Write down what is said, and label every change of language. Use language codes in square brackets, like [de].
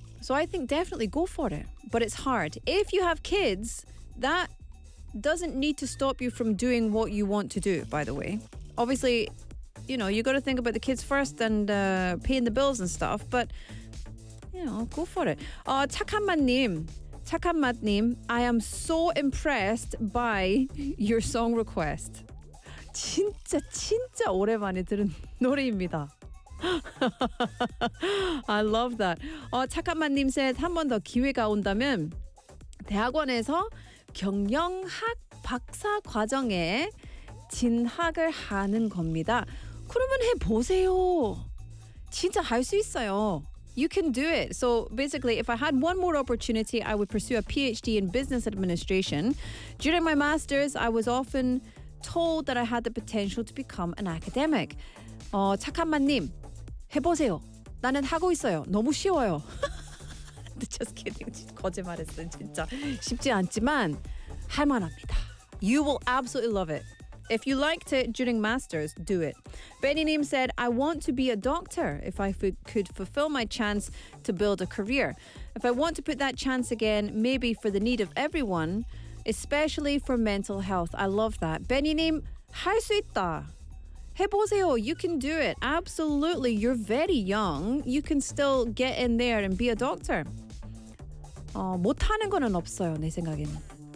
[en] So I think definitely go for it. But it's hard. If you have kids, that doesn't need to stop you from doing what you want to do, by the way. Obviously, you know, you got to think about the kids first and paying the bills and stuff. But, you know, go for it. 착한맛님. I am so impressed by your song request. [ko] 진짜 진짜 오랜만에 들은 노래입니다. [en] I love that. [ko] 착한맛님 said, 한 번 더 기회가 온다면 대학원에서 경영학 박사 과정에 진학을 하는 겁니다. 그러면 해보세요. 진짜 할 수 있어요. [en] You can do it. So basically, if I had one more opportunity, I would pursue a PhD in business administration. During my master's, I was often told that I had the potential to become an academic. [ko] 착한맛님, 해보세요. 나는 하고 있어요. 너무 쉬워요. [en] Just kidding. [ko] 거짓말했어, 진짜. 쉽지 않지만, 할 만합니다. [en] You will absolutely love it. If you liked it during masters, do it. Benny Neem said, I want to be a doctor if I could fulfill my chance to build a career. If I want to put that chance again, maybe for the need of everyone, especially for mental health. I love that. Benny Neem, [ko] 할 수 있다. 해보세요. [en] You can do it. Absolutely. You're very young. You can still get in there and be a doctor. [ko] 못하는 거는 없어요, 내 생각에는.